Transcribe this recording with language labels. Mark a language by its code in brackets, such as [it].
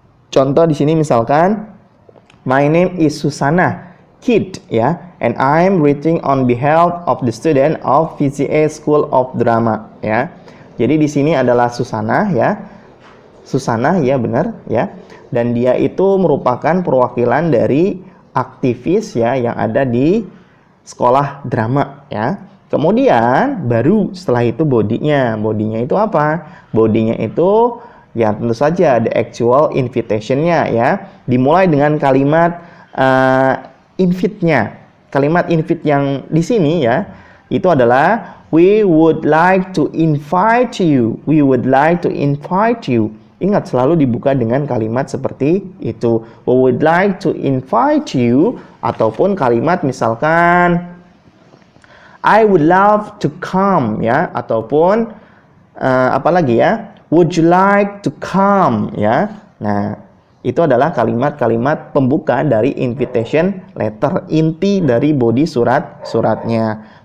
[id] Contoh di sini misalkan, [en] my name is Susana Kid ya, and I'm writing on behalf of the student of VCA School of Drama ya. [id] Jadi di sini adalah Susana ya. Susana ya, benar ya. Dan dia itu merupakan perwakilan dari aktivis ya yang ada di sekolah drama ya. Kemudian baru setelah itu bodinya. Bodinya itu apa? Bodinya itu ya tentu saja [en] the actual invitation-nya [id] ya. Dimulai dengan kalimat invite-nya. Kalimat invite yang di sini ya itu adalah [en] we would like to invite you. We would like to invite you. [id] Ingat, selalu dibuka dengan kalimat seperti itu. [en] We would like to invite you, [id] ataupun kalimat misalkan [en] I would love to come, ya, [id] ataupun apalagi ya, [en] would you like to come, ya. [id] Nah, itu adalah kalimat-kalimat pembuka dari invitation letter, inti dari body suratnya.